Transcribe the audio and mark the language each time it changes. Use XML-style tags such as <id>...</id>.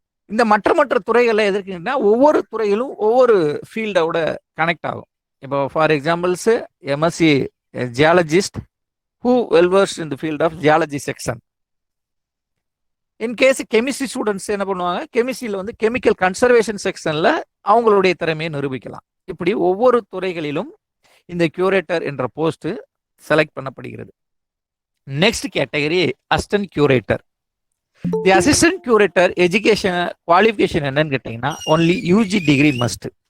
<ta>இந்த மற்ற துறைகளில் எதற்குன்னா ஒவ்வொரு துறையிலும் ஒவ்வொரு ஃபீல்டோட கனெக்ட் ஆகும்.</ta> <en>இப்போ for examples MSc geologist who well versed in the field of geology section.</en> <ta>In case chemistry students என்ன பண்ணுவாங்க, கெமிஸ்ட்ரியில் வந்து கெமிக்கல் கன்சர்வேஷன் செக்ஷன்ல அவங்களுடைய திறமையை நிரூபிக்கலாம். இப்படி ஒவ்வொரு துறைகளிலும் இந்த கியூரேட்டர் என்ற post select பண்ணப்படுகிறது.</ta> <en>Next category assistant curator. The assistant curator education qualification</en> <ta>என்னன்னு கேட்டீங்கன்னா</ta> <en>Only UG degree must.</en>